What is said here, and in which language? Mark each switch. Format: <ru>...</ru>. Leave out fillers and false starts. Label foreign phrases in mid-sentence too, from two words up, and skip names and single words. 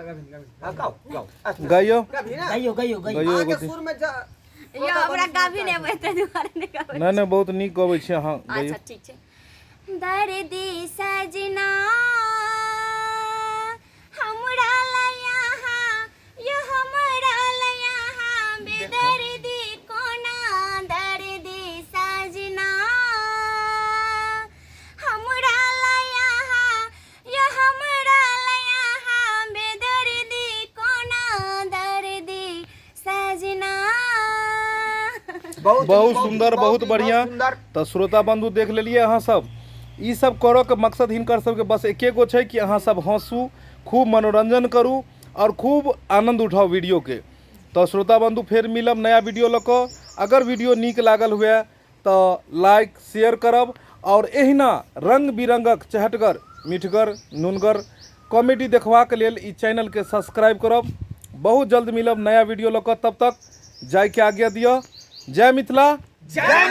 <mai>गाइयो गइयो एगो सुर में यो हमरा गाभी नै बैठे दुआरे नै गाबै नहीं बहुत नीक गबै छी अहाँ गाइयो अच्छा ठीक छै दर्द सजना हमरा लया यो हमरा लया बेदर्दी कोना दर्द सजना हमरा लया यो हमरा लया बेदर्दी कोना दर्द सजना बहुत सुंदर बहुत बढ़िया तो श्रोता बंधु देख लेलिए अहाँ सब ई सब करऽ के मकसद हिनकर सबके बस एके गो छै कि अहाँ सब हंसू खूब मनोरंजन करू और खूब आनंद उठाओ वीडियो के तो श्रोता बंधु फिर मिलब नया वीडियो लऽ कऽ अगर वीडियो नीक लागल हुए तो लाइक शेयर करब और एहिना रंग बिरंगक चहटगर मीठगर नूनगर कॉमेडी देखबाक लेल ई चैनल के सब्सक्राइब करब बहुत जल्द मिलब नया वीडियो लऽ कऽ तब तक जाय के आज्ञा दिअ जय मिथिला</mai>